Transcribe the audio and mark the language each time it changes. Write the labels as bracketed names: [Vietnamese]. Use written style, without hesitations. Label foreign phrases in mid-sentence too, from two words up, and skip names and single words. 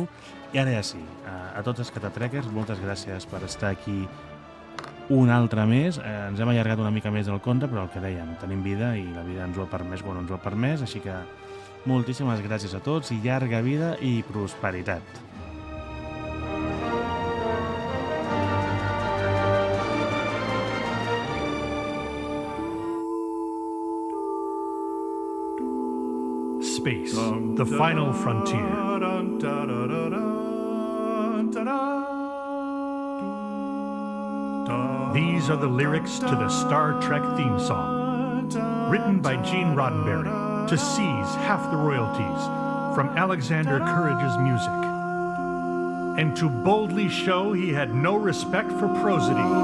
[Catalan] I ara ja sí, a tots els catatrekkers, moltes gràcies per estar aquí un altre mes. Ens hem allargat una mica més del compte, però el que dèiem, tenim vida i la vida ens ho ha permès, així que moltíssimes gràcies a tots i llarga vida i prosperitat. [English] Space, the final frontier. These are the lyrics to the Star Trek theme song, written by Gene Roddenberry to seize half the royalties from Alexander Courage's music, and to boldly show he had no respect for prosody.